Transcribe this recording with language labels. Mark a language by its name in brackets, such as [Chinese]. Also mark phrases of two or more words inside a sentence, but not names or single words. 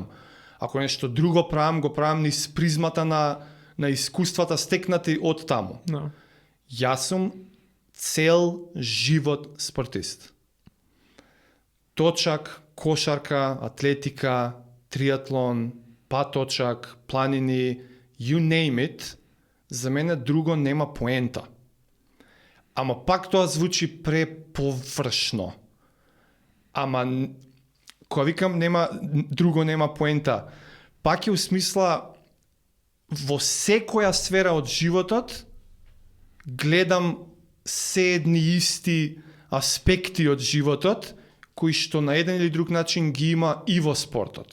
[Macedonian] Ако нешто друго правам, го правам низ призмата на искуствата стекнати од таму. No. Јас сум цел живот спортист. Точак, кошарка, атлетика, триатлон, паточак, планини, [English] you name it, [Macedonian] за мене друго нема поента. Ама пак тоа звучи преповршно. Ама, кога викам друго нема поента, пак е у смисла во секоја сфера од животот гледам се едни исти аспекти од животот кои што на еден или друг начин ги има и во спортот.